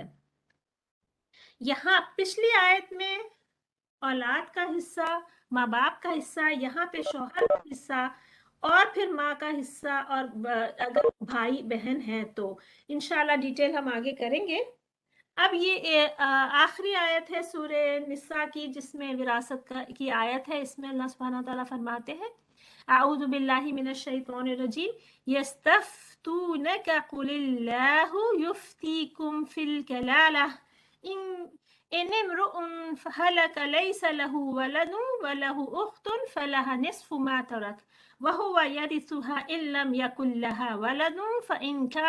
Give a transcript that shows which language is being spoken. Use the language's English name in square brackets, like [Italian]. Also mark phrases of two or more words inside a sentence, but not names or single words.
[Hindi] यहाँ पिछली आयत में औलाद का हिस्सा, माँ बाप का हिस्सा, यहाँ पे शौहर का हिस्सा और फिर माँ का हिस्सा, और अगर भाई बहन है तो इंशाल्लाह डिटेल हम आगे करेंगे। अब ये आखिरी आयत है सूरे निसा की जिसमें विरासत की आयत है। इसमें [Arabic] الله سبحانه تعالى [Hindi] फरमाते हैं, [Arabic] أعوذ بالله من الشيطان الرجيم, يستفتونك قل الله يفتيكم في الكلالة إن امرؤ هلك ليس له ولد وله أخت فلها نصف ما ترك وهو يرثها إن لم يكن لها ولد فإن